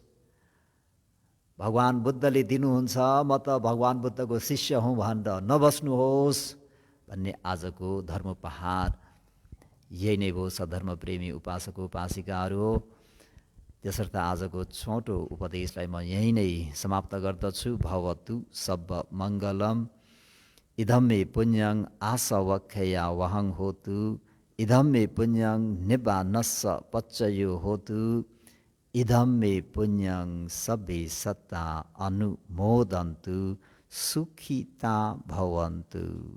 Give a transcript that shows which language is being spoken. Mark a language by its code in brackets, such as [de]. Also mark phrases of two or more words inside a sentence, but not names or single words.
[ne] भगवान बुद्धले दिनुहुन्छ, म त भगवान बुद्धको शिष्य हुँ भनेर नबस्नुहोस् भन्ने आजको धर्मोपहार यही नै भयो। सधर्म प्रेमी उपासक उपासिकाहरू हो, त्यसर्थ आजको छोटो उपदेशलाई म यहीँ नै समाप्त गर्दछु। [pi] भवतु सब मङ्गलम। इदं मे पुण्यं आसवक्षया वहं होतु, इदं मे पुण्यं निब्बानस्स पच्चयो होतु, इदं मे पुण्यं सब्बे सत्ता अनुमोदन्तु, सुखिता भवन्तु।